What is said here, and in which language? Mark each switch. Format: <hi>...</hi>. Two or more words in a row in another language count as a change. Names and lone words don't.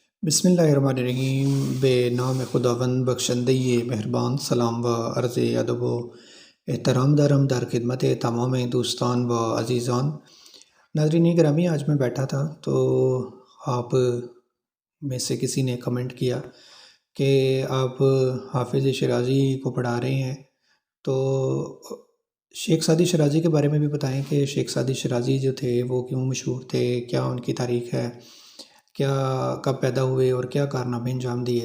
<ar>بسم اللہ الرحمن الرحیم۔</ar> <fa>بے نام خداوند بخشندہ مہربان۔ سلام و عرض ادب و احترام دارم در خدمت تمام دوستان و عزیزان۔</fa> <ur>ناظرین گرامی، آج میں بیٹھا تھا تو آپ میں سے کسی نے کمنٹ کیا کہ آپ حافظ شیرازی کو پڑھا رہے ہیں، تو شیخ سعدی شیرازی کے بارے میں بھی بتائیں کہ شیخ سعدی شیرازی جو تھے وہ کیوں مشہور تھے، کیا ان کی تاریخ ہے، کیا کب پیدا ہوئے اور کیا کارنامے انجام دیے۔</ur>